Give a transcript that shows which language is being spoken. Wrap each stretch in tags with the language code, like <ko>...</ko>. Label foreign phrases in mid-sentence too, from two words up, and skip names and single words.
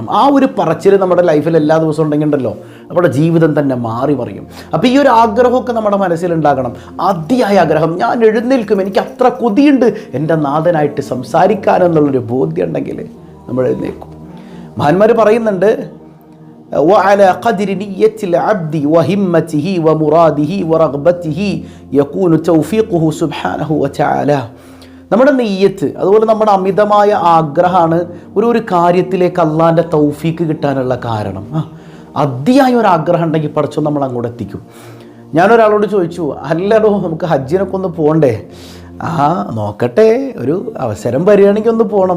<ml>ആ ഒരു പറച്ചിൽ നമ്മുടെ ലൈഫിൽ എല്ലാ ദിവസവും ഉണ്ടെങ്കിലുണ്ടല്ലോ നമ്മുടെ ജീവിതം തന്നെ മാറി മറിയും. അപ്പോൾ ഈ ഒരു ആഗ്രഹമൊക്കെ നമ്മുടെ മനസ്സിലുണ്ടാകണം. അതിയായ ആഗ്രഹം. ഞാൻ എഴുന്നേൽക്കും, എനിക്ക് അത്ര കൊതിയുണ്ട് എൻ്റെ നാഥനായിട്ട് സംസാരിക്കാനെന്നുള്ളൊരു ബോധ്യം ഉണ്ടെങ്കിൽ നമ്മൾ എഴുന്നേൽക്കും. മഹാന്മാർ പറയുന്നുണ്ട്,</ml> <ar>وعلى قدر نية العبد وهمته ومراده ورغبته يكون توفيقه سبحانه وتعالى.</ar> <ml>നമ്മുടെ നെയ്യത്ത്, അതുപോലെ നമ്മുടെ അമിതമായ ആഗ്രഹമാണ് ഒരു കാര്യത്തിലേക്ക് അള്ളാൻ്റെ തൗഫീക്ക് കിട്ടാനുള്ള കാരണം. അതിയായ ഒരു ആഗ്രഹം ഉണ്ടെങ്കിൽ പഠിച്ചോ നമ്മൾ അങ്ങോട്ട് എത്തിക്കും. ഞാനൊരാളോട് ചോദിച്ചു, അല്ലടോ നമുക്ക് ഹജ്ജിനൊക്കെ ഒന്ന് പോകണ്ടേ? നോക്കട്ടെ, ഒരു അവസരം വരികയാണെങ്കിൽ ഒന്ന് പോകണം.</ml>